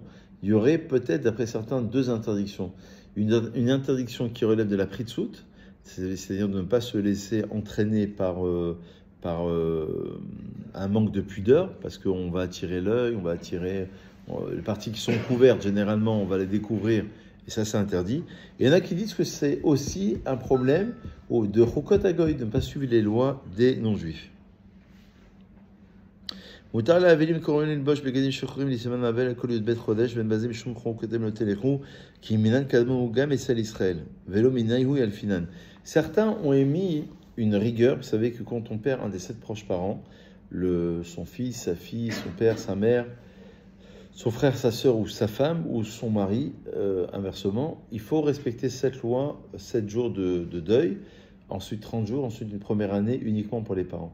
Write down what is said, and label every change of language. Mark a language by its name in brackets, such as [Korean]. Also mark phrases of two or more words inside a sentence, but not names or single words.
[French] Il y aurait peut-être, d'après certains, 2 interdictions. Une interdiction qui relève de la pritsout, c'est-à-dire de ne pas se laisser entraîner par un manque de pudeur, parce qu'on va attirer l'œil, on va attirer les parties qui sont couvertes, généralement, on va les découvrir, et ça, c'est interdit. Et il y en a qui disent que c'est aussi un problème de [Hebrew] חוקות הגוי, [French] de ne pas suivre les lois des non-juifs. [Hebrew] מותר לאבלים קוראים ללבוש בגדים שחורים לסימן האבל הכל י"ב חודש ואין בזה משום חוקתם לא תלכו כי מינן קדמו גם אצל ישראל ולא מינהו ילפינן. [French] Certains ont émis une rigueur. Vous savez que quand on perd un des 7 proches parents, son fils, sa fille, son père, sa mère, son frère, sa sœur ou sa femme ou son mari, inversement, il faut respecter cette loi, 7 jours de deuil, ensuite 30 jours, ensuite une première année uniquement pour les parents.